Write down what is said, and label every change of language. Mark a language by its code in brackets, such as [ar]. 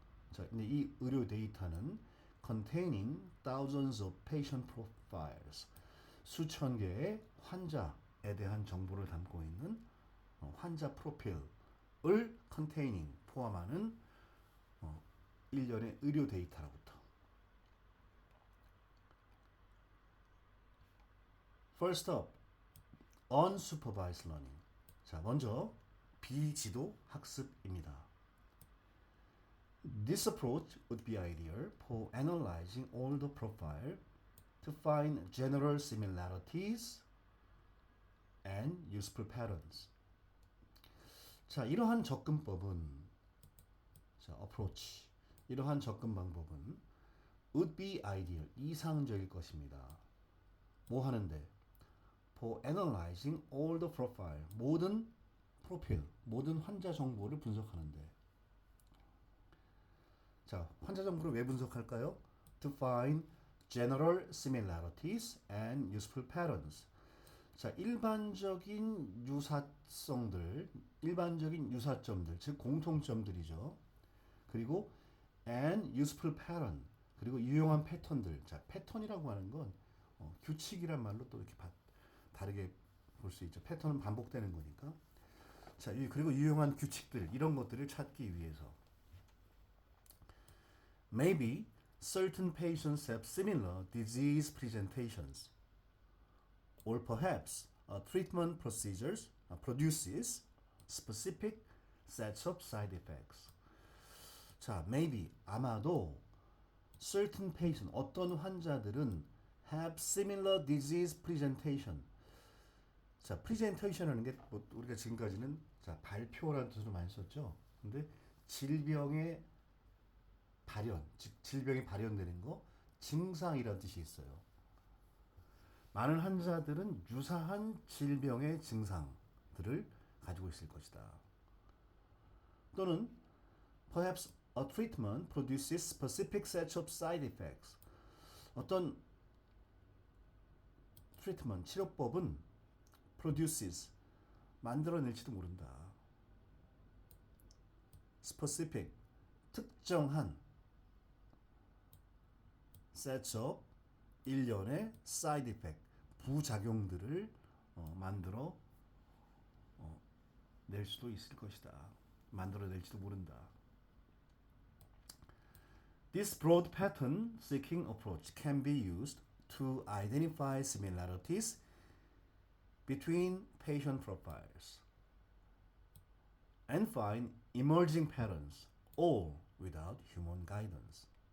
[ko] 자, 근데 이 의료 데이터는 [en] containing thousands of patient profiles. [ko] 수천 개의 환자에 대한 정보를 담고 있는 환자 프로필을 [en] containing, [ko] 포함하는 일련의 의료 데이터로부터. [en] First up, unsupervised learning. [ko] 자, 먼저 비지도 학습입니다. [en] This approach would be ideal for analyzing all the profile to find general similarities and useful patterns. [ko] 자, 이러한 접근법은, 자, approach, 이러한 접근 방법은 [en] would be ideal, [ko] 이상적일 것입니다. 뭐 하는데? [en] For analyzing all the profile, [ko] 모든 프로필, 모든 환자 정보를 분석하는데. 자, 환자 정보를 왜 분석할까요? [en] To find general similarities and useful patterns. [ko] 자, 일반적인 유사성들, 일반적인 유사점들, 즉 공통점들이죠. 그리고 [en] and useful pattern, [ko] 그리고 유용한 패턴들. 자, 패턴이라고 하는 건 규칙이란 말로 또 이렇게 다르게 볼 수 있죠. 패턴은 반복되는 거니까. 자, 그리고 유용한 규칙들, 이런 것들을 찾기 위해서. [en] Maybe certain patients have similar disease presentations, or perhaps a treatment procedures produces specific sets of side effects. 자, maybe, [ko] 아마도 [en] certain patient, [ko] 어떤 환자들은 [en] have similar disease presentation. [ko] 자, presentation이라는 게 뭐 우리가 지금까지는 자, 발표라는 뜻으로 많이 썼죠. 근데 질병의 발현, 즉 질병이 발현되는 거, 증상이라는 뜻이 있어요. 많은 환자들은 유사한 질병의 증상들을 가지고 있을 것이다. 또는 [en] perhaps a treatment produces specific sets of side effects. [ko] 어떤 트리트먼트, 치료법은 produces, 만들어낼지도 모른다. specific, 특정한 sets of, 일련의 side effect, 부작용들을 만들어 낼 수도 있을 것이다. 만들어낼지도 모른다. [en] This broad pattern seeking approach can be used to identify similarities between patient profiles and find emerging patterns, all without human guidance.